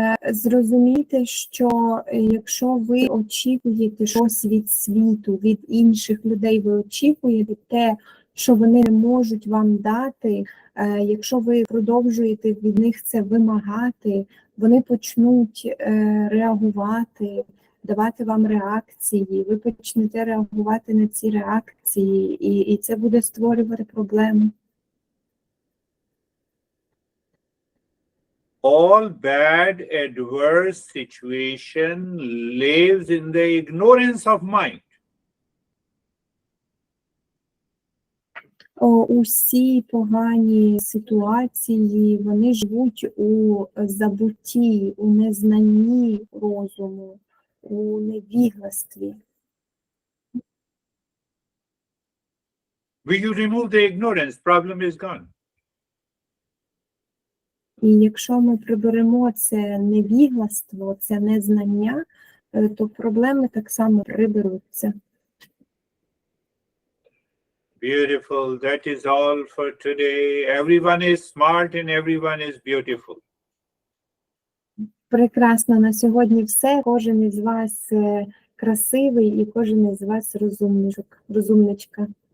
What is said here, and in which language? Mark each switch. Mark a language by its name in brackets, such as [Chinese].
[Ukrainian] Зрозумійте, що якщо ви очікуєте щось від світу, від інших людей, ви очікуєте те, що вони не можуть вам дати, якщо ви продовжуєте від них це вимагати, вони почнуть реагувати, давати вам реакції, ви почнете реагувати на ці реакції, і це буде створювати проблеми. [English] All bad adverse situation lives in the ignorance of mind. [Ukrainian] Усі погані ситуації, вони живуть у забутті, у незнанні розуму, у невігластві. [English] When you remove the ignorance, problem is gone. [Ukrainian] І якщо ми приберемо це невігластво, це незнання, то проблеми так само приберуться. [English] Beautiful. That is all for today. Everyone is smart and everyone is beautiful. [Ukrainian] Прекрасно, на сьогодні все. Кожен із вас красивий і кожен із вас розумничка.